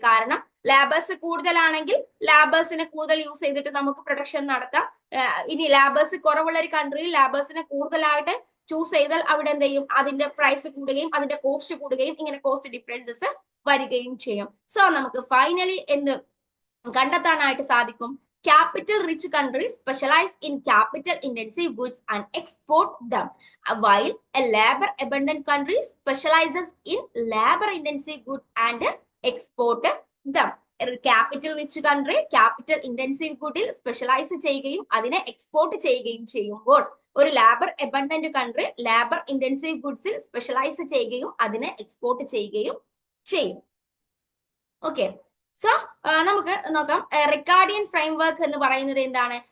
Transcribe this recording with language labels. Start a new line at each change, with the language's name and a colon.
Malayalam: കാരണം ലാബേഴ്സ് കൂടുതലാണെങ്കിൽ ലാബേഴ്സിനെ കൂടുതൽ യൂസ് ചെയ്തിട്ട് നമുക്ക് പ്രൊഡക്ഷൻ നടത്താം. ഇനി ലാബേഴ്സ് കുറവുള്ള ഒരു കൺട്രിയിൽ ലാബേഴ്സിനെ കൂടുതലായിട്ട് ചൂസ് ചെയ്താൽ അവിടെ എന്ത് ചെയ്യും, അതിന്റെ പ്രൈസ് കൂടുകയും അതിന്റെ കോസ്റ്റ് കൂടുകയും ഇങ്ങനെ കോസ്റ്റ് ഡിഫറൻസസ് വരികയും ചെയ്യും. സോ നമുക്ക് ഫൈനലി എന്ത് കണ്ടെത്താനായിട്ട് സാധിക്കും?
English: Capital rich countries specialize in capital intensive goods and export them, while a labor abundant country specializes in labor intensive goods and export them.
Malayalam: Capital rich country capital intensive ഗുഡിൽ specialise ചെയ്യുകയും അതിനെ export ചെയ്യുകയും ചെയ്യുമ്പോൾ, ഒരു labour abundant country labour intensive ഗുഡ്സിൽ specialise ചെയ്യുകയും അതിനെ export ചെയ്യുകയും ചെയ്യും. Okay, so നമുക്ക് നോക്കാം. റിക്കാർഡിയൻ ഫ്രെയിംവർക്ക് എന്ന് പറയുന്നത് എന്താണ്?